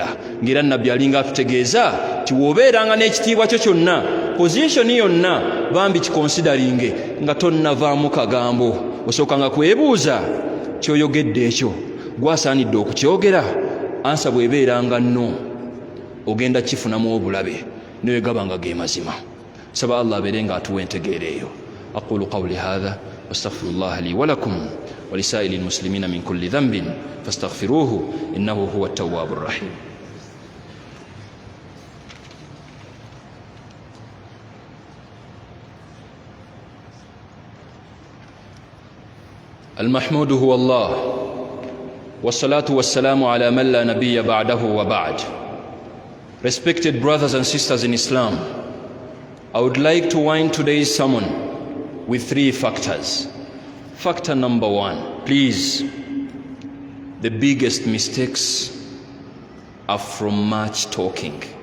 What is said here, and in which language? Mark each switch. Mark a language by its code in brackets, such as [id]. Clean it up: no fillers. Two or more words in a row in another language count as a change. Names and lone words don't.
[lg] Ng'era nabbi alinga atutegeeza ti w'obeeranga n'ekitiibwa kyo kyonna, position yonna bambi kikonsidaringe nga tonnavaamu kagambo. Osookanga kwebuuza ky'oyogedde ekyo gwasaanidde okukyogera. Ansa bw'ebeeranga nno ogenda kifunamu obulabe n'wegabanga ge mazima. Saba Allah abeerenga atuwa entegeera eyo. [ar] أقول قولي هذا وأستغفر الله لي ولكم ولسائر المسلمين من كل ذنب فاستغفروه إنه هو التواب الرحيم. المحمود هو الله والصلاة والسلام على من لا نبي بعده وبعد. [en] Respected brothers and sisters in Islam, I would like to wind today's sermon with 3 factors. Factor number 1, please, the biggest mistakes are from much talking.